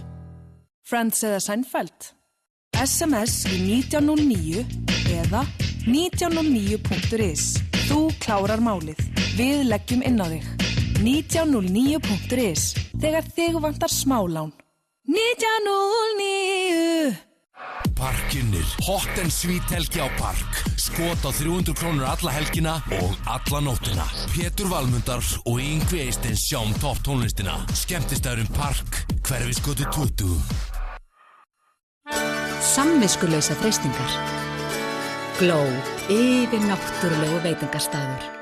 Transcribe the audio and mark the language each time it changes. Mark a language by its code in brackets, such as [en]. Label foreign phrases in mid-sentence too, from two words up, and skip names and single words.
[is] Friends eða Seinfeld? SMS í 1909 eða 1909.is. Þú klárar málið. Við leggjum inn á þig. 1909.is. Þegar þig vantar smálán. 1909. Parkinnir, [en] hot and sweet [is] helgi á Park. Skot á 300 krónur alla helgina og alla nóttina. Pétur Valmundar og Yngvi Eysteins sjá topp tónlistina. Skemmtistæðurinn Park, Hverfisgötu 20. Samviskulausa freistingar. Gló, yfir náttúrulegu veitingastaður.